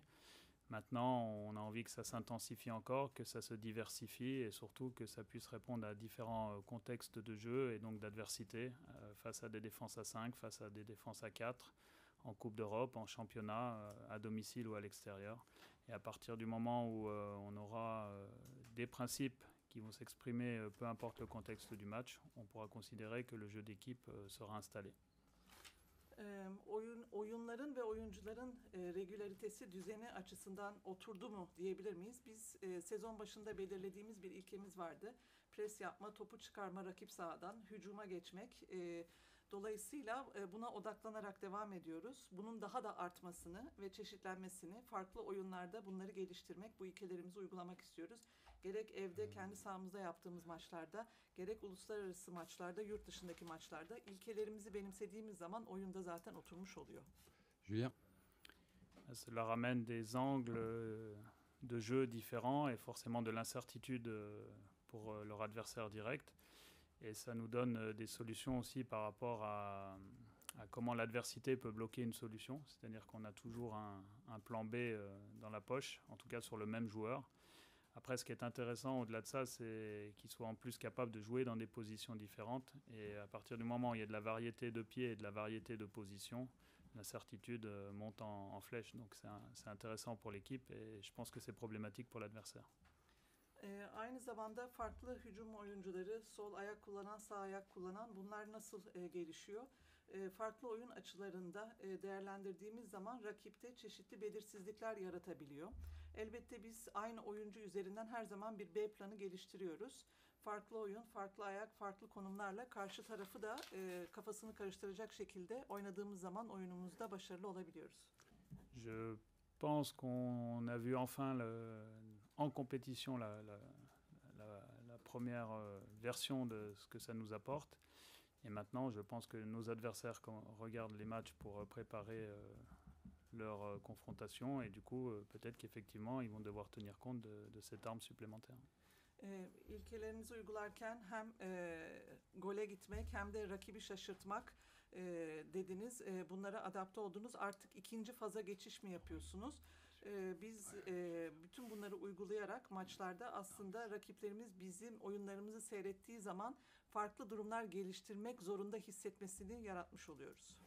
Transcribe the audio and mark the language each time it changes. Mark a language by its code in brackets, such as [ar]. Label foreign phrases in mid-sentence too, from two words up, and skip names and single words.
[fr] Maintenant, on a envie que ça s'intensifie encore, que ça se diversifie et surtout que ça puisse répondre à différents contextes de jeu et donc d'adversité face à des défenses à 5, face à des défenses à 4, en Coupe d'Europe, en championnat, à domicile ou à l'extérieur. Et à partir du moment où on aura des principes qui vont s'exprimer, peu importe le contexte du match, on pourra considérer que le jeu d'équipe sera installé. [tr] Oyunların ve oyuncuların regülaritesi düzeni açısından oturdu mu diyebilir miyiz? Biz sezon başında belirlediğimiz bir ilkemiz vardı. Pres yapma, topu çıkarma rakip sahadan, hücuma geçmek. Dolayısıyla buna odaklanarak devam ediyoruz. Bunun daha da artmasını ve çeşitlenmesini, farklı oyunlarda bunları geliştirmek, bu ilkelerimizi uygulamak istiyoruz. Gerek evde kendi sahamızda yaptığımız maçlarda, gerek uluslararası maçlarda, yurt dışındaki maçlarda ilkelerimizi benimsediğimiz zaman oyunda zaten oturmuş oluyor. Julien? [fr] Cela ramène des angles de jeu différents et forcément de l'incertitude pour leur adversaire direct. Et ça nous donne des solutions aussi par rapport à comment l'adversité peut bloquer une solution. C'est-à-dire qu'on a toujours un plan B dans la poche, en tout cas sur le même joueur. Après, ce qui est intéressant au-delà de ça, c'est qu'il soit en plus capable de jouer dans des positions différentes. Et à partir du moment où il y a de la variété de pieds et de la variété de positions, la certitude monte en flèche. Donc c'est intéressant pour l'équipe et je pense que c'est problématique pour l'adversaire. [tr] Aynı zamanda farklı hücum oyuncuları, sol ayak kullanan, sağ ayak kullanan, bunlar nasıl gelişiyor? Farklı oyun açılarında değerlendirdiğimiz zaman rakipte çeşitli belirsizlikler yaratabiliyor. Elbette biz aynı oyuncu üzerinden her zaman bir B planı geliştiriyoruz. Farklı oyun, farklı ayak, farklı konumlarla karşı tarafı da kafasını karıştıracak şekilde oynadığımız zaman oyunumuzda başarılı olabiliyoruz. [fr] Je pense qu'on a vu enfin en compétition la première version de ce que ça nous apporte. Et maintenant, je pense que nos adversaires regardent les matchs pour préparer leur confrontation. Et du coup, peut-être qu'effectivement, ils vont devoir tenir compte de cette arme supplémentaire. [tr] İlkelerinizi uygularken hem gole gitmek hem de rakibi şaşırtmak dediniz. Bunlara adapte oldunuz. Artık ikinci faza geçiş mi yapıyorsunuz? Biz bütün bunları uygulayarak maçlarda aslında rakiplerimiz bizim oyunlarımızı seyrettiği zaman farklı durumlar geliştirmek zorunda hissetmesini yaratmış oluyoruz.